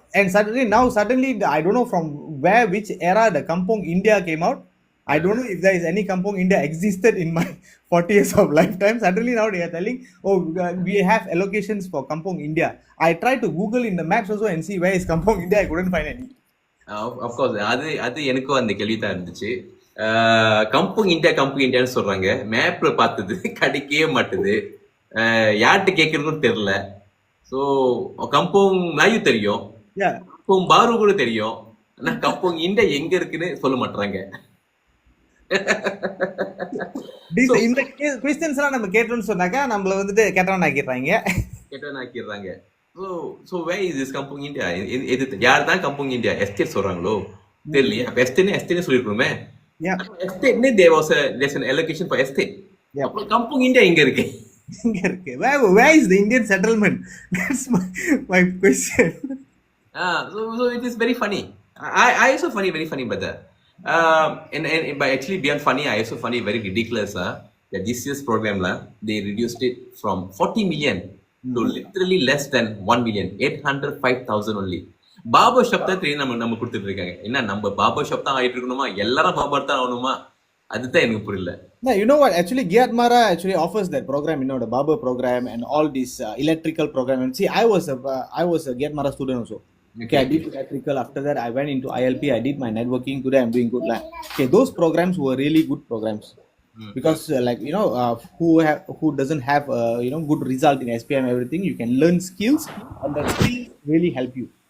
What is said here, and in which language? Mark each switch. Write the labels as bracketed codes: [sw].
[en] And suddenly I don't know from which era the Kampong India came out. I don't know if there is any Kampong India existed in my 40 years of lifetime. Suddenly now they are telling, oh, we have allocations for Kampong India. I tried to Google in the maps also and see where is Kampong India. I couldn't find any. [ta] Of course அது எனக்கும் அந்த கேள்வி தான் இருந்துச்சு. Kampung இந்தியான்னு சொல்றாங்க, மேப்ல பார்த்தது கிடைக்கவே மாட்டுது. யார்கிட்ட கேட்கறதுன்னு தெரியல. ஸோ கம்பங் மலாயும் தெரியும், கம்பங் பாரு கூட தெரியும், ஆனா கம்பங் இந்தியா எங்க இருக்குன்னு சொல்ல மாட்டாங்க. இந்த क्वेश्चंस எல்லாம் நம்ம கேட்டோம்னு சொன்னாக்க நம்மள வந்துட்டு கேட்டவன் ஆக்கிடுறாங்க. [en] So where is this Kampung India? [ta] இது யார் தான் Kampung India எஸ்டேட் சொல்றாங்களோ தெரியலையே. அப்ப எஸ்டேட்னே சொல்லிருக்கணுமே. எஸ்டேட்னே [en] there's an allocation for estate. [ta] அப்ப Kampung India எங்க இருக்கு? [en] Where is the Indian settlement? That's my question. So it is very funny. I also very funny, brother. And but actually beyond funny, I also find it very ridiculous that this year's program they reduced it from 40 million to literally less than 1 million, 805,000 only. [ta] Barber shop தான் train நம்ம கொடுத்துட்டு இருக்காங்க. என்ன நம்ம barber shop தான் ஆயிட்டு இருக்கணுமா, எல்லாரும் barber தான் ஆகணுமா, அதுதான் எனக்கு புரியல. [en] No, you know what, actually Giatmara actually offers that program, the barber program and all these electrical program. And see, I was a Giatmara student also. Okay, I did electrical. After that, I went into ILP. I did my networking. Today, I'm doing good. Okay, those programs were really good programs because, who doesn't have good result in SPM everything, you can learn skills, and that skills really help you.